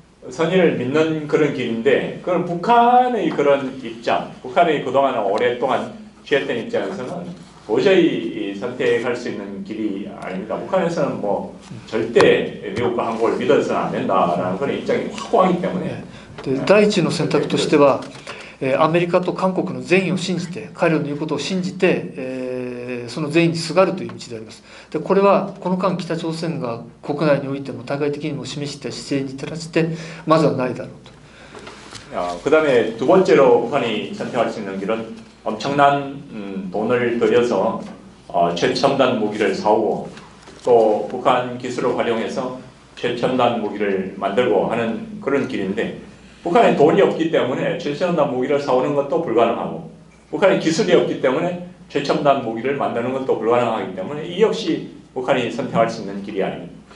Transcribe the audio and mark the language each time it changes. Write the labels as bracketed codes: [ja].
[ko] 선의를 믿는 그런 길인데 그건 북한의 그런 입장, 북한의 그동안 오랫동안 취했던 입장에서는 도저히 선택할 수 있는 길이 아닙니다. 북한에서는 뭐 절대 미국과 한국을 믿어서는 안 된다라는 그런 입장이 확고하기 때문에 [ja] で第一の選択としては、アメリカと韓国の善意を信じて、彼らの言うことを信じて、その善意にすがるという道であります。でこれはこの間北朝鮮が国内においても対外的にも示した姿勢に照らしてまずはないだろうと。 [ko] 그다음에 두 번째로 북한이 선택할 수 있는 길은 엄청난 돈을 들여서 최첨단 무기를 사오고 또 북한 기술을 활용해서 최첨단 무기를 만들고 하는 그런 길인데 북한에 돈이 없기 때문에 최첨단 무기를 사오는 것도 불가능하고 북한에 기술이 없기 때문에 최첨단 무기를 만드는 것도 불가능하기 때문에 이 역시 북한이 선택할 수 있는 길이 아닙니다.